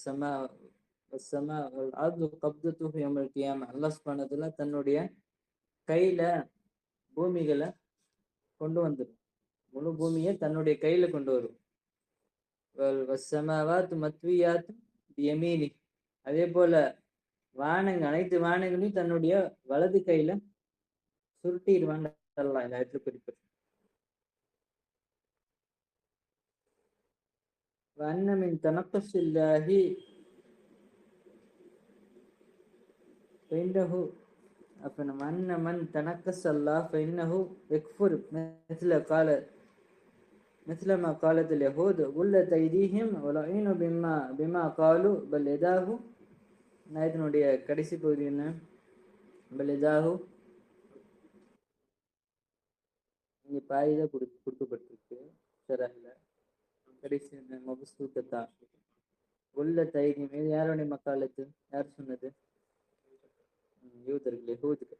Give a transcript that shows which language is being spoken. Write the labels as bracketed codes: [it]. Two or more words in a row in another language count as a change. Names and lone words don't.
[ar] الله سبحانه وتعالى [ta] தன்னுடைய கையில பூமிகளை கொண்டு வந்துடும். முழு பூமியை தன்னுடைய கையில கொண்டு வரும். அதே போல அனைத்து வானங்களையும் தன்னுடைய வலது கையில சுருட்டிடுவான் அல்லாஹ் இந்த ஆயத்துல குறிப்பிட்டு. [ar] وأن من تنقص الله فإنه وأن من تنقص الله فإنه يكفر مثل ما قالت اليهود غلت أيديهم ولعنوا بما قالوا بل يداه. [ta] ஆயத்தினுடைய கடைசி பகுதி என்ன? [ar] بل يداه [ta] இங்க பாதிதான் கொடுக்கப்பட்டிருக்கு. ஷரஹ்ல கடைசி என்ன? மபசூத்தா உள்ள தைரியம். இது யாருடைய மக்காலத்து? யார் சொன்னது? யூதர்கள், யஹூதுகள்.